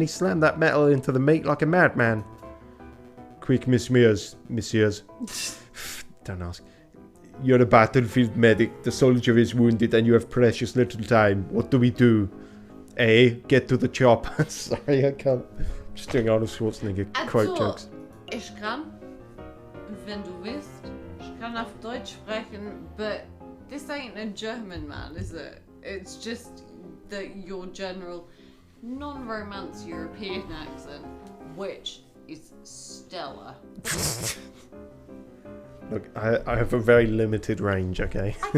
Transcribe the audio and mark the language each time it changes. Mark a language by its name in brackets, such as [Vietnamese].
[English] He slammed that metal into the meat like a madman. Quick, messieurs. Don't ask. You're a battlefield medic. The soldier is wounded and you have precious little time. What do we do? A. Get to the chopper. Sorry, I can't. I'm just doing Arnold Schwarzenegger quote jokes. [German] Ich kann, wenn du willst, ich kann auf Deutsch sprechen, [English] but this ain't a German, man, is it? It's just your general non-romance European accent, which is Della. Look, I have a very limited range, okay?